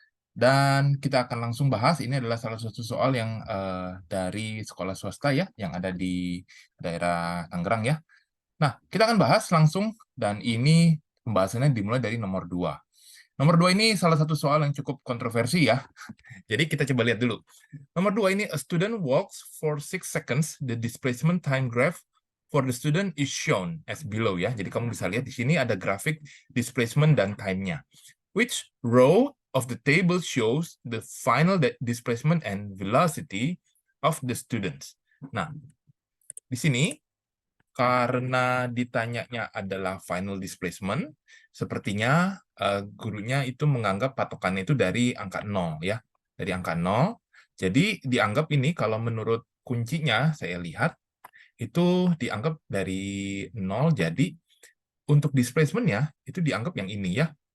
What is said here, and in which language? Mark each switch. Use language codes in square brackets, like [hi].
[id] Dan kita akan langsung bahas, ini adalah salah satu soal yang dari sekolah swasta ya, yang ada di daerah Tangerang ya. Nah, kita akan bahas langsung dan ini pembahasannya dimulai dari nomor 2. Nomor 2 ini salah satu soal yang cukup kontroversi ya. Jadi kita coba lihat dulu. Nomor 2 ini, [en] a student walks for 6 seconds. The displacement time graph for the student is shown as below ya. [id] Jadi kamu bisa lihat di sini ada grafik displacement dan time-nya. [en] Which row of the table shows the final displacement and velocity of the students? [id] Nah, di sini karena ditanyanya adalah final displacement, sepertinya gurunya itu menganggap patokannya itu dari angka 0 ya. Dari angka 0. Jadi dianggap ini kalau menurut kuncinya saya lihat itu dianggap dari 0, jadi untuk displacement-nya itu dianggap yang ini ya.